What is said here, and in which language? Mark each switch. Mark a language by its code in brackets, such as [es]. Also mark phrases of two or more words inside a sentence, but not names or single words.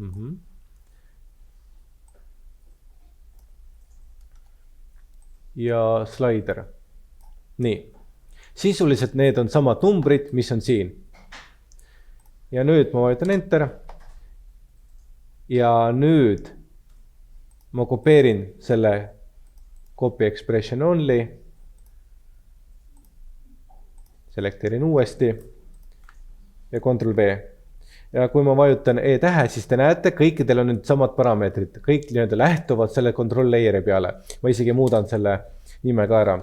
[et] Ja slider. Nii. Sisuliselt need on samad numbrid, mis on siin. Ja nüüd ma vajutan enter. Ja nüüd ma kopeerin selle [en] copy expression only. [et] Selekteerin uuesti ja Ctrl V. Ja kui ma vajutan E-tähe, siis te näete, kõikidel on nüüd samad parameetrid. Kõik lähtuvad selle [en] control layer'i [et] peale. Ma isegi muudan selle nime ka ära.